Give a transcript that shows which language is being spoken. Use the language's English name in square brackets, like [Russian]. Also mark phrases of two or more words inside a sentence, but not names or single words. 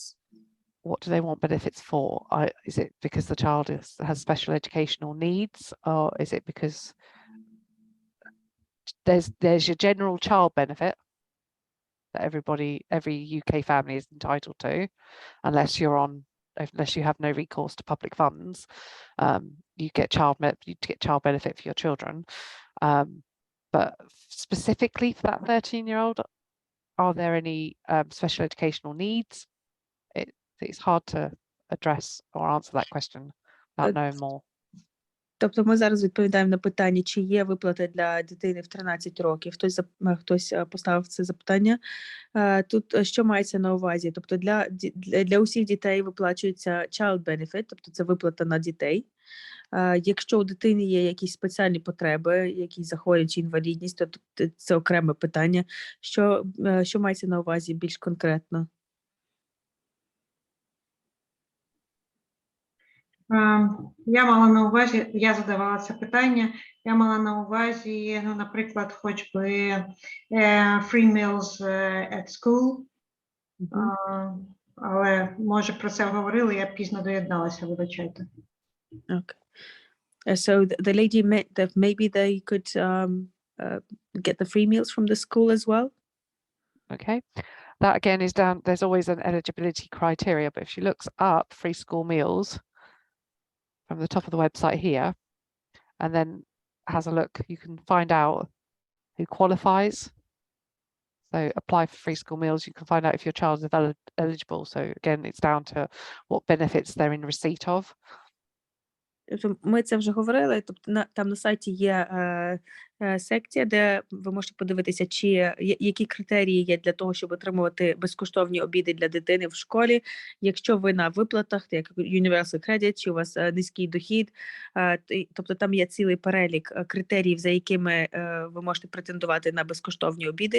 [English] What do they want benefits for? Is it because the child has special educational needs, or is it because there's your general child benefit that every UK family is entitled to, unless you have no recourse to public funds, you get child benefit for your children. But specifically for that 13-year-old, are there any special educational needs? It's hard to address or answer that question without knowing more. [Ukrainian] Тобто ми зараз відповідаємо на питання, чи є виплати для дитини в 13 років. Хтось поставив це запитання. Тут що мається на увазі? Тобто для усіх дітей виплачується [English] child benefit, [Ukrainian] тобто це виплата на дітей. Якщо у дитини є якісь спеціальні потреби, якісь захворювання чи інвалідність, то це окреме питання. Що мається на увазі більш конкретно? Я мала на увазі, я задавала це питання, я мала на увазі, ну, наприклад, хоч би [English] free meals at school, [Ukrainian] але, може, про це говорили, я пізно доєдналася, вибачайте. [English] Okay. So the lady meant that maybe they could get the free meals from the school as well? Okay, that again is down, there's always an eligibility criteria, but if she looks up free school meals from the top of the website here, and then has a look, you can find out who qualifies. So apply for free school meals, you can find out if your child is eligible. So again, it's down to what benefits they're in receipt of. [Ukrainian] Ми це вже говорили, тобто там на сайті є секція, де ви можете подивитися, які критерії є для того, щоб отримувати безкоштовні обіди для дитини в школі. Якщо ви на виплатах, як Universal Credit, чи у вас низький дохід, тобто там є цілий перелік критеріїв, за якими ви можете претендувати на безкоштовні обіди.